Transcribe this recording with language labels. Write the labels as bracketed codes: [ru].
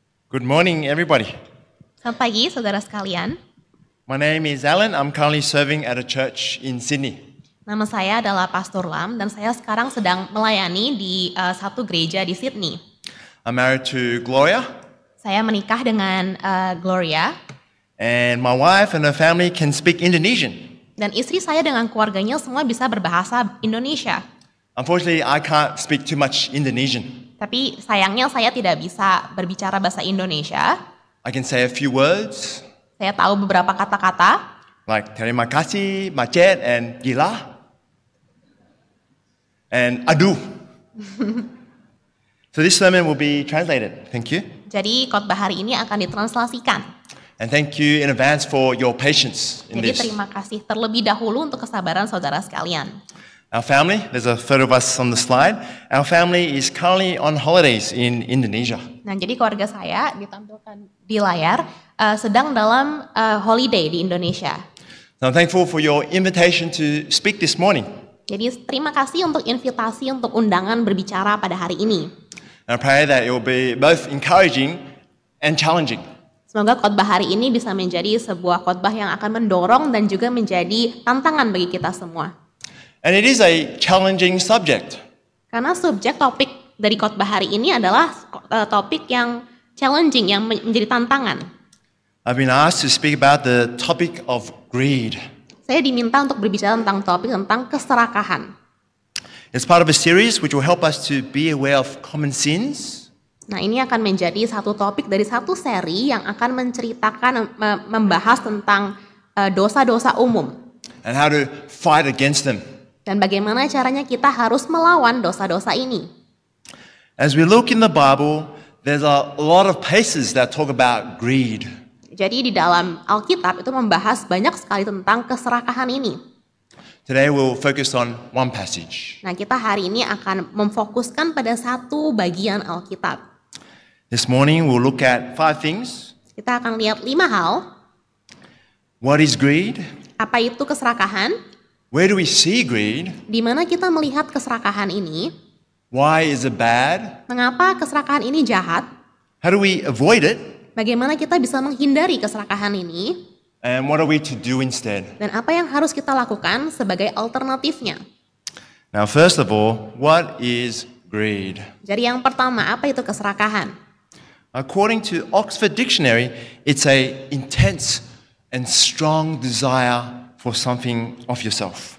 [en] Good morning, everybody. [id] Selamat pagi, saudara sekalian. [en] My name is Alan. I'm currently serving at a church in Sydney. [id] Nama saya adalah Pastor Lam dan saya sekarang sedang melayani di satu gereja di Sydney. [en] I'm married to Gloria, [id] Saya menikah dengan Gloria [en] and my wife and her family can speak Indonesian. [id] dan istri saya dengan keluarganya semua bisa berbahasa Indonesia. [en] Unfortunately, I can't speak too much Indonesian. [id] Tapi sayangnya saya tidak bisa berbicara bahasa Indonesia. [en] I can say a few words [id] Saya tahu beberapa kata-kata [en] like terima kasih, macet, and gila, and aduh. So this sermon will be translated. Thank you. [id] Jadi khotbah hari ini akan ditranslasikan. [en] And thank you in advance for your patience in [id] Jadi [en] this. [id] terima kasih terlebih dahulu untuk kesabaran saudara sekalian. [en] Our family, there's a photo of us on the slide. Our family is currently on holidays in Indonesia. [id] Nah, jadi keluarga saya ditampilkan di layar sedang dalam holiday di Indonesia. [en] So I'm thankful for your invitation to speak this morning. [id] Jadi terima kasih untuk invitasi untuk undangan berbicara pada hari ini. [en] And I pray that it will be both encouraging and challenging. [id] Semoga khotbah hari ini bisa menjadi sebuah khotbah yang akan mendorong dan juga menjadi tantangan bagi kita semua. [en] And it is a challenging subject. [id] Karena subjek topik dari khotbah hari ini adalah topik yang challenging, yang menjadi tantangan. [en] I've been asked to speak about the topic of greed. [id] Saya diminta untuk berbicara tentang topik tentang keserakahan. [en] It's part of a series which will help us to be aware of common sins, [id] Nah, ini akan menjadi satu topik dari satu seri yang akan menceritakan, membahas tentang dosa-dosa umum. [en] and how to fight against them. [id] Dan bagaimana caranya kita harus melawan dosa-dosa ini. [en] As we look in the Bible, there's a lot of places that talk about greed. [id] Jadi di dalam Alkitab itu membahas banyak sekali tentang keserakahan ini. [en] Today we'll focus on one passage. [id] Nah, kita hari ini akan memfokuskan pada satu bagian Alkitab. [en] This morning we'll look at 5 things. [id] Kita akan lihat 5 hal. [en] What is greed? [id] Apa itu keserakahan? [en] Where do we see greed? [id] Di mana kita melihat keserakahan ini? [en] Why is it bad? [id] Mengapa keserakahan ini jahat? [en] How do we avoid it? [id] Bagaimana kita bisa menghindari keserakahan ini? [en] And what are we to do instead? [id] Dan apa yang harus kita lakukan sebagai alternatifnya? [en] Now, first of all, what is greed? [id] Jadi yang pertama, apa itu keserakahan? [en] According to Oxford Dictionary, it's a intense and strong desire for something of yourself.